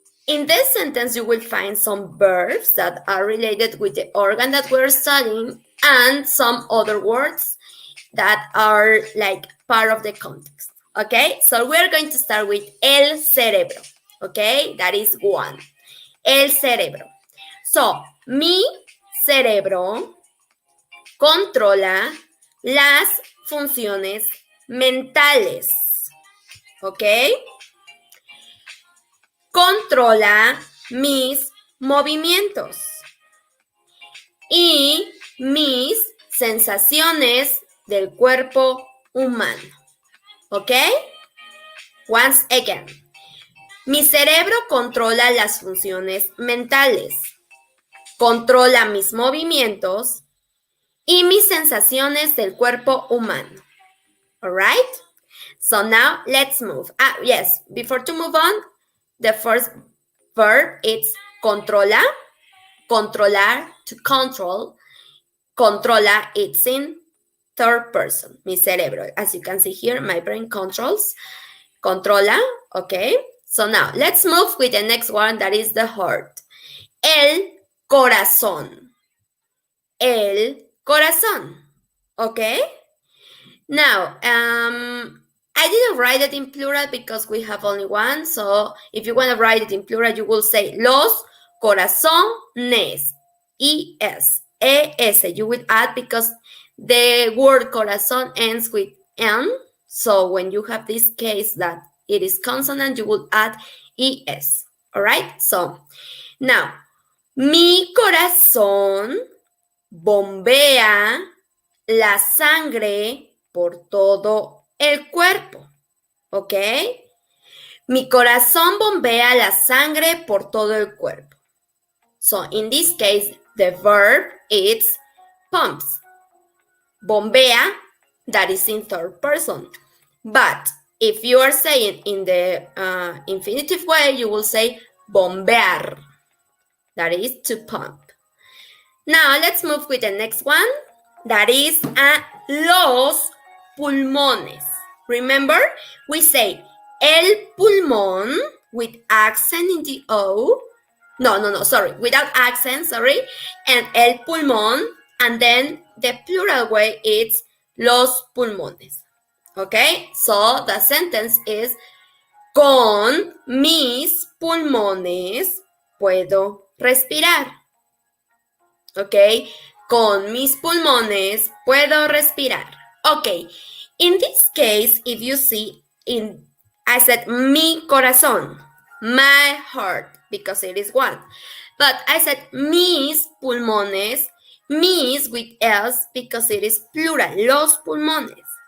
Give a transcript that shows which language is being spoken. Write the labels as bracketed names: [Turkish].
[English] In this sentence, you will find some verbs that are related with the organ that we're studying and some other words that are like part of the context. Okay, so we're going to start with [Spanish] el cerebro. [English] Okay, that is one. [Spanish] El cerebro. So, mi cerebro controla las funciones mentales. ¿Ok? Controla mis movimientos y mis sensaciones del cuerpo humano. ¿Ok? [English] Once again. [Spanish] Mi cerebro controla las funciones mentales, controla mis movimientos y mis sensaciones del cuerpo humano. [English] All right? So now let's move. Yes, before to move on, the first verb is controla, controlar, to control. Controla, it's in third person, [Spanish] mi cerebro. [English] As you can see here, my brain controls. Controla, okay? So now, let's move with the next one, that is the heart. [Spanish] El corazón. El corazón, [English] okay? Now, I didn't write it in plural because we have only one. So if you want to write it in plural, you will say [Spanish] los corazones. [English] E-S. E-S. You will add because the word corazón ends with N. So when you have this case that it is consonant, you will add ES. All right? So now, [Spanish] mi corazón bombea la sangre por todo el cuerpo. ¿Ok? Mi corazón bombea la sangre por todo el cuerpo. [English] So in this case, the verb is pumps. Bombea, that is in third person. But if you are saying in the infinitive way, you will say bombear. That is to pump. Now let's move with the next one. That is [Spanish] los pulmones. [English] Remember, we say [Spanish] el pulmón [English] with accent in the O. No, sorry, without accent, sorry. And [Spanish] el pulmón, [English] and then the plural way is [Spanish] los pulmones. [English] Okay, so the sentence is [Spanish] con mis pulmones puedo respirar. Okay, con mis pulmones puedo respirar. [English] Okay, in this case, if you see, I said [Spanish] mi corazón, [English] my heart, because it is one. But I said [Spanish] mis pulmones, mis [English] with else, because it is plural, [Spanish] los pulmones.